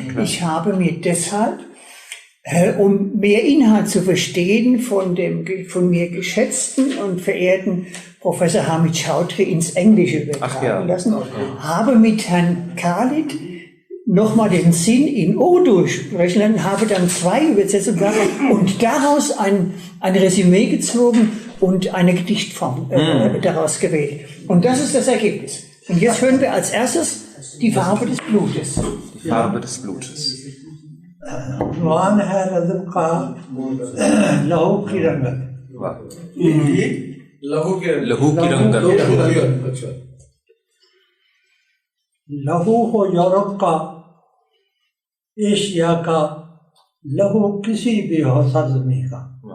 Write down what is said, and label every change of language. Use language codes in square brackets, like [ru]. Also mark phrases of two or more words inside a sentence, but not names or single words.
[de] Ich habe mir deshalb Um mehr Inhalt zu verstehen von dem von mir geschätzten und verehrten Professor Hamid Chaudhry ins Englische übertragen lassen, habe mit Herrn Khalid nochmal den Sinn in Urdu sprechen lassen, habe dann 2 Übersetzungen gehabt und daraus ein Resümee gezogen und eine Gedichtform daraus gewählt. Und das ist das Ergebnis. Und jetzt hören wir als erstes die Farbe des Blutes. Die Farbe des Blutes. [ur] عنوان ہے نظم کا لہو کی رنگت. لہو کی رنگت. لہو ہو یورپ کا، ایشیا کا، لہو کسی بھی ہو سرزمین کا.